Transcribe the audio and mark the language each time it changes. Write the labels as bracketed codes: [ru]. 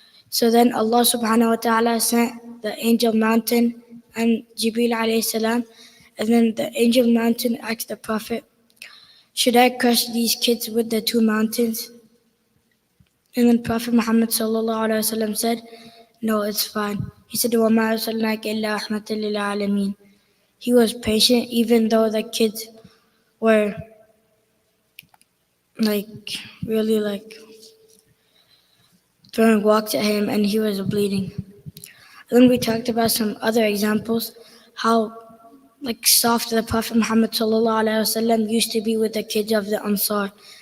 [en] So then Allah subhanahu wa ta'ala sent the angel mountain and Jibreel alayhi salam, and then the angel mountain asked the Prophet, should I crush these kids with the 2 mountains? And then Prophet Muhammad sallallahu alaihi wasallam said, no, it's fine. He said, [ar] وَمَا أَرْسَلْنَاكَ إِلَّا رَحْمَةً لِلْعَالَمِينَ. [en] He was patient even though the kids were really throwing rocks at him and he was bleeding. And then we talked about some other examples, how soft the Prophet Muhammad sallallahu alaihi wasallam used to be with the kids of the Ansar.